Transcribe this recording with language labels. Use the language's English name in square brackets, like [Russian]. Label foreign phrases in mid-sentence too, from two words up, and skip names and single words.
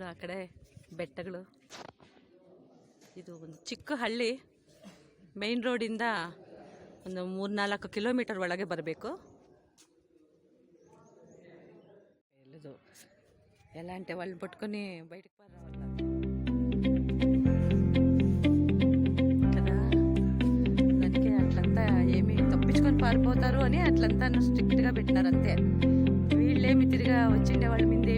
[Kannada] ಆ ಕಡೆ ಬೆಟ್ಟಗಳು. ಇದು ಒಂದು ಚಿಕ್ಕ ಹಳ್ಳಿ. ಮೈನ್ ರೋಡಿಂದ ಒಂದು 3-4 ಕಿಲೋಮೀಟರ್ ಒಳಗೆ ಬರಬೇಕು. [Telugu] ಎಲ್ಲದು ఎలా అంటే వాళ్ళు పట్టుకొని బయటకు రావాలి కదా. దానికి అట్లంతా ఏమి తప్పించుకొని పారిపోతారు అని అట్లంతా స్ట్రిక్ట్గా పెట్టినారు అంతే. వీళ్ళేమి తిరిగా వచ్చిండే వాళ్ళ మీద